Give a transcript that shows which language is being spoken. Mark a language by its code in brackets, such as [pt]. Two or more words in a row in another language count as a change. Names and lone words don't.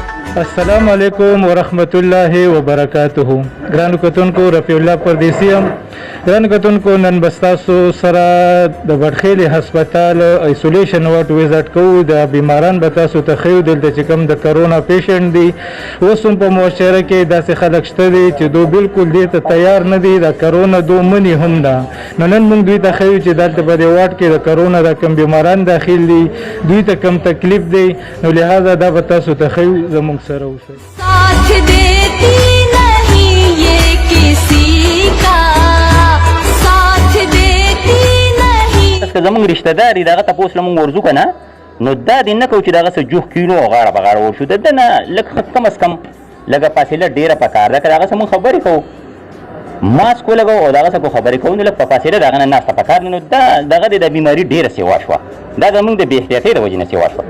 [ar] السلام علیکم ورحمۃ اللہ وبرکاتہ. [ps] ګرانو کتونکو رفیع الله پردیسی یم. ګرانو کتونکو نن به ستاسو سره د بټخیلې هسپتال ایسولیشن وارډ وزټ کوو. د بیماران به تاسو ته ښیو دلته چې کوم د کرونا پیشنټ دي. اوس هم په معاشره کې داسې خلک شته دي چې دو بالکل دې ته تیار نه دي. د کرونا دو مني هم ده. نو نن موږ دوی ته ښیو چې دلته په دې وارډ کې د کرونا د کوم بیماران داخل دي، دوی ته کوم تکلیف دی. نو لہذا دا به تاسو ته ښیو. زموږ سره اوسئ. [ur] ساتھ دیتی نہیں یہ کسی کا، ساتھ دیتی نہیں. [ps] که زمونږ رشته دار دي دغه تپوس له مونږ ورځو که نه، نو دا دې نه کوو چې دغه څه جوخ کیلو او غاړه په غاړه وشو. د ده نه لږ [ur] کم از کم [ps] لږه فاصله ډېره پکار ده. که دغه څه مونږ خبرې کوو ماسک ولګوو او دغه څه کو خبرې کوو، نو لږ په فاصله د هغه نه ناسته پکار ده. نو دا دغه د بیماري ډېره سیوا شوه. دا زمونږ د بې احتیاطۍ د وجې نه سیوا شوه.